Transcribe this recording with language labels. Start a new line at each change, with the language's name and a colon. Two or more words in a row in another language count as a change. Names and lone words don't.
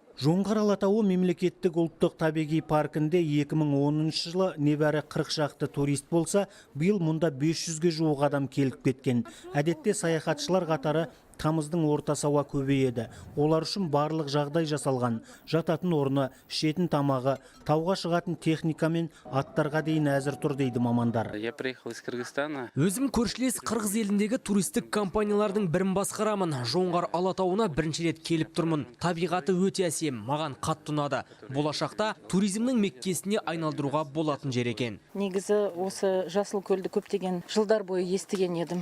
Kazakh: Жоңғар Алатауы мемлекеттік ұлттық табиғи паркінде 2010 жылы небәрі 40 шақты турист болса, биыл мұнда 500-ге жуық адам келіп кеткен. Әдетте саяхатшылар қатары тамыздың ортасы ауа көбейеді. Олар үшін барлық жағдай жасалған. Жататын орны, ішетін тамағы, тауға шығатын техника мен аттарға дейін әзір тұр дейді мамандар.
Russian: Я приехал из Кыргызстана.
Kazakh: Өзім көршілес Қырғыз еліндегі туристік компаниялардың бірін басқарамын. Жоңғар Алатауына бірінші рет келіп тұрмын. Табиғаты өте әсем, маған қатты ұнады. Болашақта туризмнің меккесіне айналдыруға болатын жер екен. Негізі осы Жасылкөлді көптеген жылдар бойы естіген едім.